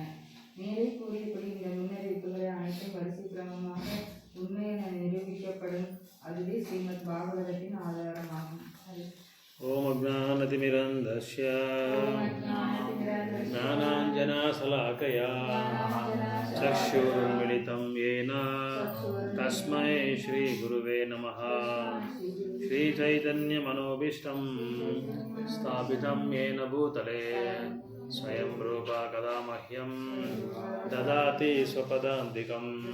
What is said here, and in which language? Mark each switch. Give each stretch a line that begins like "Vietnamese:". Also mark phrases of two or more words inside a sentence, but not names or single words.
Tamil: மேலே கூறியபடி இந்த முன்னறிவிப்புகளை அனைத்தும் வரிசை கிரமமாக உண்மை என நிரூபிக்கப்படும். அதுவே ஸ்ரீமத் பாகவதத்தின் ஆதாரமாகும்.
Sanskrit: ओम् अज्ञानतिमिरान्धस्य ज्ञानाञ्जनशलाकया चक्षुरुन्मीलितम् येन तस्मै श्रीगुरुवे नमः. श्रीचैतन्यमनोभीष्टं स्थापितं येन भूतले स्वयं रूपा कदा मह्यं ददाति स्वपदान्तिकम्.